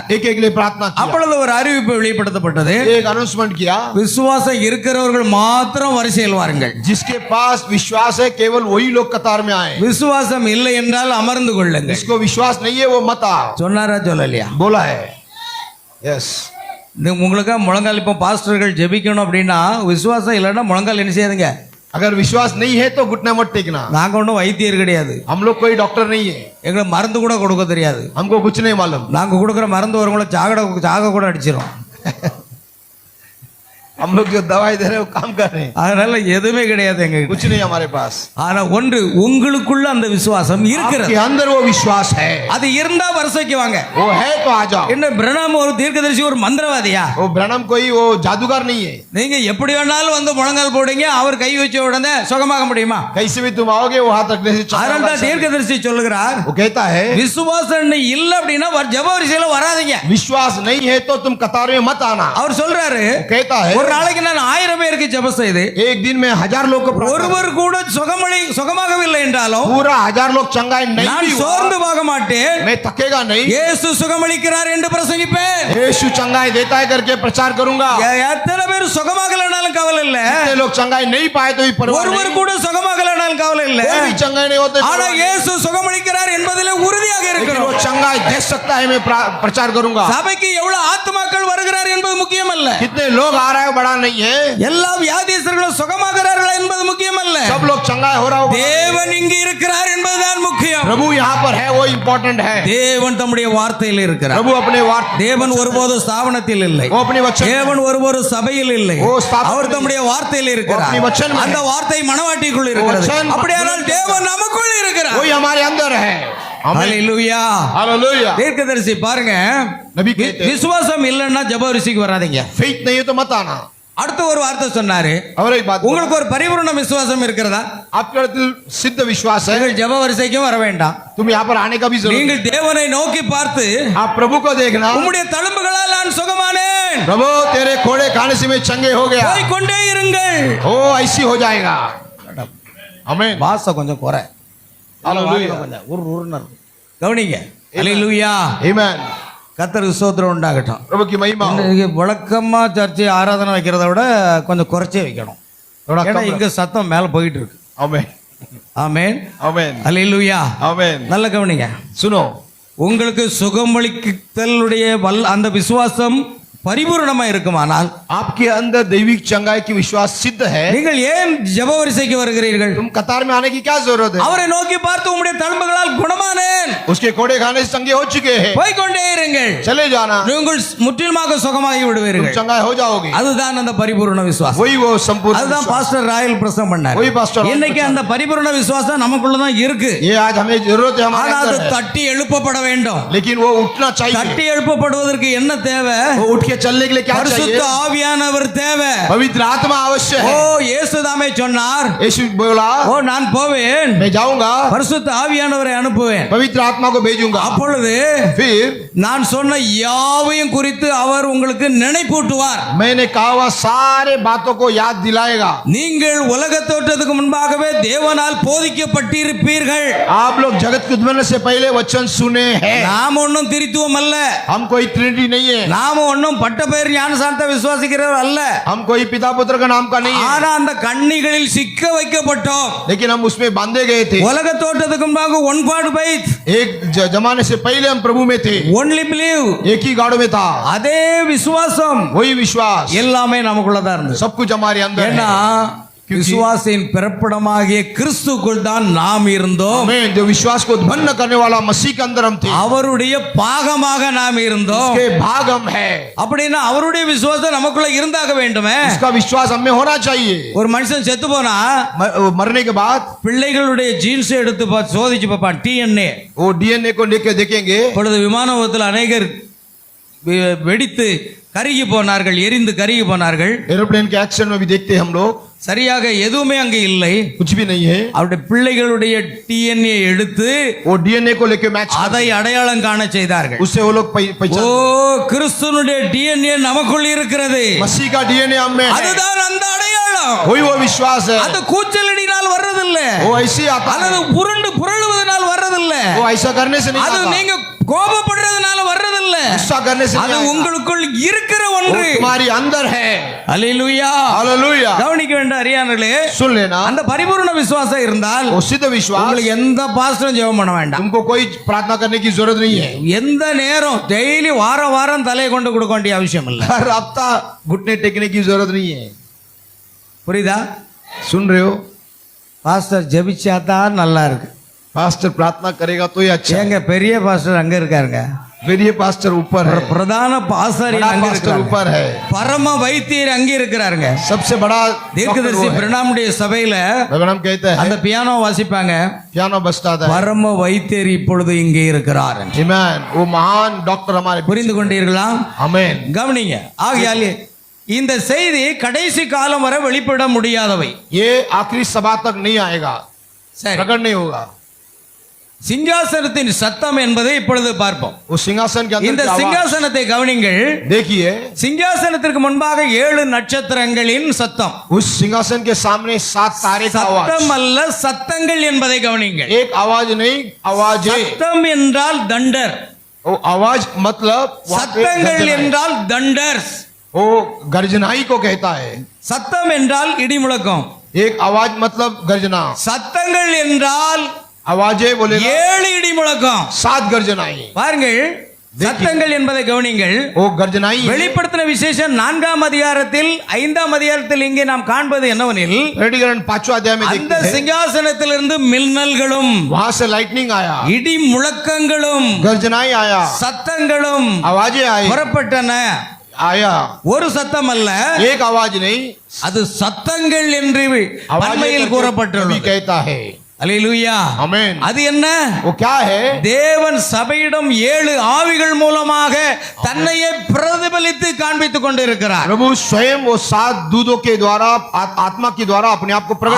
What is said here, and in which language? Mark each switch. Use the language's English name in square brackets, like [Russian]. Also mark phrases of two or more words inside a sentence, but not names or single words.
[Hindi] एक एक लिए प्रार्थना किया, [Tamil] அப்பொழுது ஒரு அறிவிப்பு வெளிப்படுத்தப்பட்டது. [Hindi] एक अनाउंसमेंट किया, [Tamil] விசுவாசம் இருக்கிறவர்கள் மாத்திரம் வரிசையில் வாருங்கள், [Hindi] जिसके पास विश्वास है केवल वही लोग कतार में आए, [Tamil] விசுவாசம் இல்லை என்றால் अमर्ந்து கொள்ளுங்கள். [Hindi] जिसको विश्वास नहीं है वो मत आओ. [Tamil] சொன்னாரா சொல்லலையா? [Hindi] बोला है. यस. [Tamil] உங்களுக்கு முழங்கால் இப்போ பாஸ்டர்கள் ஜெபிக்கணும் அப்படின்னா விசுவாசம் இல்லைன்னா முழங்கால் என்ன செய்யாதுங்க? [Hindi] अगर विश्वास नहीं है तो घुटना मत टेकना. [Tamil] நாங்க ஒன்றும் வைத்தியர் கிடையாது, [Hindi] हम लोग कोई डॉक्टर नहीं है, [Tamil] எங்களுக்கு மருந்து கூட கொடுக்க தெரியாது. [Hindi] हमको कुछ नहीं मालूम. [Tamil] நாங்க கொடுக்குற மருந்து வரவங்கள சாக கூட அடிச்சிரும். [Hindi] हम लोग जो दवाई दे रहे हैं वो काम कर रहे हैं, [Tamil] அதனால எதுவுமே கிடையாது எங்க [Hindi] कुछ नहीं हमारे पास. [Tamil] ஆனா ஒன்று, உங்களுக்குள்ள அந்த விசுவாசம் இருக்கிறது. [Hindi] आपके अंदर वो विश्वास है, [Tamil] அது இருந்தா வருஷைக்கு வாங்க. [Hindi] वो है तो आ जाओ. [Tamil] என்ன பிரணாம் ஒரு தீர்க்கதரிசி ஒரு மந்திரவாதியா? [Hindi] वो ब्रैनम कोई वो जादूगर नहीं है. [Tamil] நீங்க எப்படி வேணாலும் வந்து முழங்கால் போடுங்க, அவர் கை வச்ச உடனே சுகமாக முடியுமா? [Hindi] कैसे भी तुम आओगे वो हाथ रखने से [Tamil] அதனால தான் தீர்க்கதரிசி சொல்லுகிறார், [Hindi] वो कहता है [Tamil] விசுவாசம் இல்ல அப்படின்னா ஜெப வரிசையில வராதீங்க. [Hindi] विश्वास नहीं है तो तुम कतार में मत आना. [Tamil] அவர் சொல்றாரு, [Hindi] कहता है [Tamil] ஒரு நாளைக்கு நான் 1000 பேருக்கு ஜெபம் செய்து [Hindi] एक दिन में 1000 लोग को [Tamil] ஒருவர் கூட சுகமாகவில்லை என்றாலும் [Hindi] पूरा 1000 लोग चंगाई नहीं [Tamil] நான் [Hindi] भी हुआ, [Tamil] சோர்ந்து போக மாட்டேன். [Hindi] मैं थकेगा नहीं. [Tamil] இயேசு சுகமளிக்கிறார் என்று பிரசங்கிப்பேன். [Hindi] यीशु चंगाई देता है करके प्रचार करूंगा. [Tamil] எத்தனை பேர் சுகமாகலனாலும் கவலை இல்ல, [Hindi] कितने लोग चंगाई नहीं पाए तो भी परवाह [Tamil] ஒருவர் [Hindi] नहीं, [Tamil] கூட சுகமாகலனாலும் கவலை இல்ல. [Hindi] कोई भी चंगाई नहीं होते [Tamil] ஆனா இயேசு சுகமளிக்கிறார் என்பதிலே உறுதியா [Hindi] लेकिन [Tamil] இருக்கிறோம். [Hindi] वो चंगाई दे सकता है, मैं प्रचार करूंगा। [Tamil] சபைக்கு எவ்வளவு ஆத்துமாக்கள் வருகிறார் என்பது முக்கியம் அல்ல. [Hindi] कितने लोग आ रहा है बड़ा नहीं है, [Tamil] எல்லா வியாதியஸ்தர்களும் சுகமாகிறார்களா என்பது முக்கியம் அல்ல. [Hindi] सब लोग चंगाई हो रहा हो, [Tamil] தேவன் இங்கு இருக்கிறார் என்பதுதான் முக்கியம். [Hindi] प्रभु यहाँ पर है, वो इम्पोर्टेंट है। [Tamil] தேவன் தம்முடைய வார்த்தையில் இருக்கிறார். [Hindi] प्रभु अपने वार्ता, [Tamil] தேவன் ஒருபோது ஸ்தாபனத்தில் இல்லை, [Hindi] वो अपने वचन, [Tamil] தேவன் ஒருபோது சபையில் இல்லை, ஓ, ஸ்தாபனத்தில் அவர் தம்முடைய வார்த்தையில் இருக்கிறார். [Hindi] अपने वचन में [Tamil] அந்த வார்த்தை மனவாட்டிக்குள் இருக்கிறது. [Hindi] वचन [Tamil] அப்படியானால் தேவன் நமக்குள் இருக்கிறார். [Hindi] वही हमारे अंदर है। [Tamil] ஹல்லேலூயா. [Hindi] हालेलुया। [Tamil] தீர்க்கதரிசி பாருங்க, [Hindi] नबी कहते हैं, [Tamil] விசுவாசம் இல்லைன்னா ஜெபவரிசைக்கு வராதீங்க. [Hindi] फेथ नहीं है तो मत आना। [Tamil] அடுத்த ஒரு வார்த்தை சொன்னாரு, [Hindi] और एक बात, [Tamil] உங்களுக்கு ஒரு பரிபூர்ண விசுவாசம் இருக்கிறதா? [Hindi] आपके दिल सिद्ध विश्वास है, [Tamil] நீங்கள் ஜெபவரிசைக்கும் வர வேண்டாம். [Hindi] तुम यहाँ पर आने का भी जरूरत [Tamil] நீங்கள் தேவனை நோக்கி பார்த்து, [Hindi] है। आप प्रभु को देखना, [Tamil] உம்முடைய தழும்புகளால் நான் சுகமானேன், [Hindi] प्रभु तेरे कोड़े खाने से मैं चंगे हो गया, [Tamil] போய் கொண்டே இருங்கள். [Hindi] ओ ऐसी हो जाएगा। आमीन। [Tamil] வாசம் கொஞ்சம் குறை. [Hindi] हालेलुया। [Tamil] கொஞ்சம் உருன்னு இருக்கு. கவனிங்க. ஹல்லேலூயா. [Hindi] आमीन। [Tamil] கர்த்தருக்கு ஸ்தோத்திரம் உண்டாகட்டும். [Hindi] प्रभु की महिमा हो। [Tamil] இன்னைக்கு வழக்கமா சர்ச்சை ஆராதனை வைக்கிறத விட கொஞ்சம் குறைச்சே வைக்கணும். [Hindi] थोड़ा [Tamil] ஏன்னா [Hindi] कम [Tamil] இங்க சத்தம் மேல போயிட்டு இருக்கு. [Hindi] आमीन। [Tamil] ஆமென். [Hindi] आमीन। [Tamil] ஹல்லேலூயா. [Hindi] आमीन। [Tamil] நல்ல கவனிங்க. [Hindi] सुनो, [Tamil] உங்களுக்கு சுகமளித்தலுடைய அந்த விசுவாசம் பரிபூரணமா இருக்குமானால், [Hindi] आपके अंदर दैविक चंगाई की विश्वास सिद्ध है, [Tamil] நீங்கள் ஏன் ஜெபவரிசைக்கு வருகிறீர்கள்? [Hindi] तुम कतार में आने की क्या जरूरत है? [Tamil] அவரை நோக்கி பார்த்து உம்முடைய தழும்புகளால் குணமானேன், [Hindi] उसके कोड़े खाने से चंगे हो चुके हैं, [Tamil] போய் கொண்டே இருங்கள், [Hindi] चले जाना, [Tamil] நீங்கள் முற்றிலுமாக சுகமாகி [Hindi] तुम [Tamil] விடுவீர்கள். [Hindi] चंगाई हो जाओगे। [Tamil] அதுதான் அந்த பரிபூரண விசுவாசம். [Hindi] वही वो संपूर्ण [Tamil] அதுதான் [Hindi] विश्वास। [Tamil] பாஸ்டர் ராயல் பிரசங்கம் பண்ணார். [Hindi] वही पास्टर रायल [Tamil] இன்னைக்கு அந்த பரிபூரண விசுவாசம் நமக்குள்ள தான் இருக்கு. [Hindi] ये आज हमें जरूरत है, हमारे [Tamil] ஆனா அது [Hindi] अंदर है। [Tamil] தட்டி எழுப்பப்பட வேண்டும். [Hindi] लेकिन वो उठना चाहिए। [Tamil] தட்டி எழுப்பப்படுவதற்கு என்ன தேவை? [Hindi] वो उठ के चलने के लिए क्या [Tamil] பரிசுத்த [Hindi] चाहिए? [Tamil] ஆவியானவர் தேவை. [Hindi] पवित्र आत्मा आवश्यक ஓ है। [Tamil] இயேசு தாமே சொன்னார், [Hindi] यीशु बोला, [Tamil] ஓ நான் போவேன், [Hindi] मैं जाऊंगा, [Tamil] பரிசுத்த ஆவியானவரை அனுப்புவேன், [Hindi] पवित्र आत्मा को भेजूंगा, [Tamil] அப்பொழுது [Hindi] फिर [Tamil] நான் சொன்ன யாவையும் குறித்து அவர் உங்களுக்கு நினைப்பூட்டுவார். [Hindi] मैंने कहा हुआ सारे बातों को याद दिलाएगा। [Tamil] நீங்கள் உலக தோற்றத்துக்கு முன்பாகவே தேவனால் போதிக்கப்பட்டிருப்பீர்கள். [Hindi] आप लोग जगत के उद्भव से पहले वचन सुने हैं। [Tamil] நாம் ஒன்றும் திரித்துவம் அல்ல, [Hindi] हम कोई ट्रिनिटी नहीं है, [Tamil] நாம ஒன்றும் பட்ட பெயர் ஞானசானத்தை விசுவாசிக்கிறவர் அல்ல. [Hindi] हम कोई पिता पुत्र का नाम का नहीं है, [Tamil] ஆனா அந்த கண்ணிகளில் சிக்க வைக்கப்பட்டோம். [Hindi] लेकिन हम उसमें बांधे गए थे। [Tamil] உலக தோற்றத்துக்கு முன்பாக [English] one pot faith, [Hindi] एक जमाने से पहले हम प्रभु में थे, [English] only believe, [Hindi] एक ही गाड़ो में था, [Tamil] அதே விசுவாசம் [Hindi] वही विश्वास, [Tamil] எல்லாமே நமக்குள்ளதான் இருந்தது. [Hindi] सब कुछ हमारे अंदर [Tamil] ஏன்னா [Hindi] है। [Tamil] விசுவாசின் பிறப்பிடமாகிய கிறிஸ்துக்குள் தான் நாம் இருந்தோம். [Hindi] आमीन। जो विश्वास को उत्पन्न करने वाला मसीह के अंदर हम थे, [Tamil] அவருடைய பாகமாக நாம் இருந்தோம். [Hindi] उसके भाग हम है। [Tamil] அப்படின்னா அவருடைய விசுவாசம் நமக்குள்ள இருந்தாக வேண்டுமே. [Hindi] उसका विश्वास हमें होना चाहिए। [Tamil] ஒரு மனுஷன் செத்து போனா [Hindi] मरने के बाद [Tamil] பிள்ளைகளுடைய ஜீன்ஸ் எடுத்து பார்த்து சோதிச்சு பார்ப்பான், டிஎன்ஏ. [Hindi] वो डीएनए को लेकर देखेंगे। [Tamil] இப்பொழுது விமான விபத்தில் அநேகர் வெடித்து கருகி போனார்கள், எரிந்து கருகி போனார்கள். [Hindi] एरोप्लेन के एक्सीडेंट में भी देखते हैं हम लोग, [Tamil] சரியாக எதுவுமே அங்கே இல்லை. [Hindi] कुछ भी नहीं है। [Tamil] அவருடைய பிள்ளைகளுடைய டிஎன்ஏ எடுத்து [Hindi] वो डीएनए को लेकर मैच, [Tamil] அதை அடையாளம் காண செய்தார்கள். [Hindi] उससे वो लोग ஓ पहचान, [Tamil] கிறிஸ்துனுடைய டிஎன்ஏ நமக்குள் இருக்கிறது. [Hindi] मसीह का डीएनए हम में है। [Tamil] அதுதான் அந்த அடையாளம். [Hindi] वही वो विश्वास है। [Tamil] அது கூச்சலடினால் வர்றதில்ல, [Hindi] वो ऐसे ही आता है, [Tamil] அல்லது புரண்டு புரளுவதனால் வர்றதில்ல, [Hindi] वो ऐसा करने से नहीं [Tamil] அது [Hindi] आता, [Tamil] நீங்க கோபப்படுறதுனால வர்றதில்ல, [Hindi] गुस्सा करने से [Tamil] அது [Hindi] नहीं आता। [Tamil] உங்களுக்குள் இருக்கிற [Hindi] वो [Tamil] ஒன்று. [Hindi] तुम्हारी अंदर है। [Tamil] அல்லேலூயா. [Hindi] हालेलुया। [Tamil] கவனிக்க வேண்டிய அரியானர்களே, [Hindi] सुन लेना, [Tamil] அந்த பரிபூர்ண விசுவாசம் இருந்தால் [Hindi] वो सिद्ध विश्वास, [Tamil] உங்களுக்கு எந்த பாஸ்டரும் ஜெபம் பண்ண வேண்டாம். [Hindi] तुमको कोई प्रार्थना करने की जरूरत नहीं है। [Tamil] எந்த நேரம் டெய்லி வாரம் வாரம் தலையை கொண்டு கொடுக்க வேண்டிய அவசியம் இல்லை. [Hindi] हर हफ्ता घुटने टेकने की जरूरत नहीं है। [Tamil] புரியுதா? [Hindi] सुन रहे हो? [Tamil] பாஸ்டர் ஜெபிச்சாதான் நல்லா இருக்கு. [Hindi] पास्टर प्रार्थना करेगा तो ही अच्छा है। [Tamil] ஏங்க பெரிய பாஸ்டர் அங்க இருக்காருங்க, [Hindi] फिर ये पास्टर ऊपर है, [Tamil] பிரதான பாஸ்டர் [Hindi] बड़ा [Tamil] அங்க [Hindi] पास्टर [Tamil] இருக்காரு, [Hindi] ऊपर है, [Tamil] பரம வைத்தியர் அங்க இருக்கிறாருங்க. [Hindi] सबसे बड़ा [Tamil] தீர்க்கதரிசி [Hindi] डॉक्टर वो है। [Tamil] பிரணாமுடைய சபையில [Hindi] भगवान हम कहते [Tamil] அந்த [Hindi] हैं, [Tamil] பியானோ வாசிப்பாங்க, [Hindi] पियानो बजता था। [Tamil] பரம வைத்தியர் இப்பொழுது இங்கே இருக்கிறார். [Hindi] आमीन। वो महान डॉक्टर हमारे [Tamil] புரிந்து கொண்டீர்களா? [Hindi] आमीन। [Tamil] கவனிங்க. ஆகையாலே இந்த செய்தி கடைசி காலம் வரை வெளிப்பட முடியாதவை. [Hindi] ये आखिरी सभा तक नहीं आएगा, [Tamil] சரி, [Hindi] प्रकट नहीं होगा। [Tamil] சிங்காசனத்தின் சத்தம் என்பதை இப்பொழுது பார்ப்போம். [Hindi] वो सिंहासन के [Tamil] இந்த [Hindi] अंदर की आवाज [Tamil] சிங்காசனத்தை கவனிங்கள். [Hindi] देखिए, [Tamil] சிங்காசனத்திற்கு முன்பாக 7 நட்சத்திரங்களின் சத்தம். [Hindi] उस सिंहासन के सामने 7 तारे का आवाज, [Tamil] சத்தம் அல்ல, சத்தங்கள் என்பதை கவனிங்கள். [Hindi] एक आवाज नहीं, आवाज है। [Tamil] சத்தம் என்றால் தண்டர், [Hindi] वो आवाज मतलब वहाँ पे [Tamil] சத்தங்கள் [Hindi] गर्जना है। [Tamil] என்றால் தண்டர்ஸ். [Hindi] वो गर्जनाई को कहता है। [Tamil] சத்தம் என்றால் இடி முழக்கம், [Hindi] एक आवाज मतलब गर्जना, [Tamil] சத்தங்கள் என்றால் [Hindi] आवाजें बोलेगा [Tamil] 7 இடி முழக்கம் [Hindi] 7 गर्जनाएं [Tamil] பாருங்கள் சத்தங்கள் என்பதை கவனிங்கள் [Hindi] वो गर्जनाएं [Tamil] வெளிப்படுத்தின விசேஷம் 4ஆம் அதிகாரத்தில் 5ஆம் அதிகாரத்தில் இங்கே நாம் காண்பது என்னவெனில் [Hindi] प्रकटीकरण 5वां अध्याय में [Tamil] அந்த [Hindi] देखते हैं [Tamil] சிங்காசனத்திலிருந்து மின்னல்களும் [Hindi] वहां से लाइटनिंग आया [Tamil] இடி முழக்கங்களும் [Hindi] गर्जनाएं आया [Tamil] சத்தங்களும் [Hindi] आवाजें आई [Tamil] புறப்பட்டன [Hindi] आया [Tamil] ஒரு சத்தம் அல்ல [Hindi] एक आवाज नहीं [Tamil] அது சத்தங்கள் என்று [Hindi] आवाजें [Tamil] பன்மையில் [Hindi] करके [Tamil] கூறப்பட்டுள்ளது [Hindi] कवि कहता है [Tamil] அல்லேலூயா [Hindi] आमेन [Tamil] அது என்ன [Hindi] वो क्या है [Tamil] தேவன் சபையிடம் 7 ஆவிகள் மூலமாக தன்னையே பிரதிபலித்து காண்பித்துக் கொண்டிருக்கிறார் [Hindi] प्रभु स्वयं वो 7 दूतों के द्वारा आत्मा के द्वारा अपने आप को प्रकट